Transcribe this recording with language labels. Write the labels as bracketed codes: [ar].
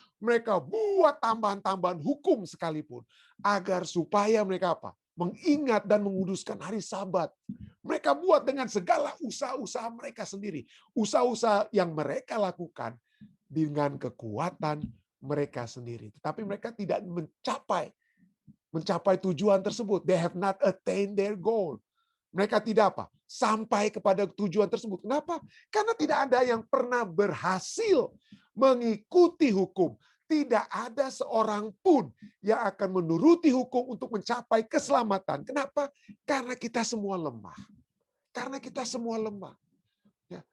[id] Mereka buat tambahan-tambahan hukum sekalipun. Agar supaya mereka apa? Mengingat dan menguduskan hari Sabat. Mereka buat dengan segala usaha-usaha mereka sendiri. Usaha-usaha yang mereka lakukan dengan kekuatan mereka sendiri. Tetapi mereka tidak mencapai tujuan tersebut. [en] They have not attained their goal. [id] Mereka tidak apa? Sampai kepada tujuan tersebut. Kenapa? Karena tidak ada yang pernah berhasil mengikuti hukum. Tidak ada seorang pun yang akan menuruti hukum untuk mencapai keselamatan. Kenapa? Karena kita semua lemah. Ya.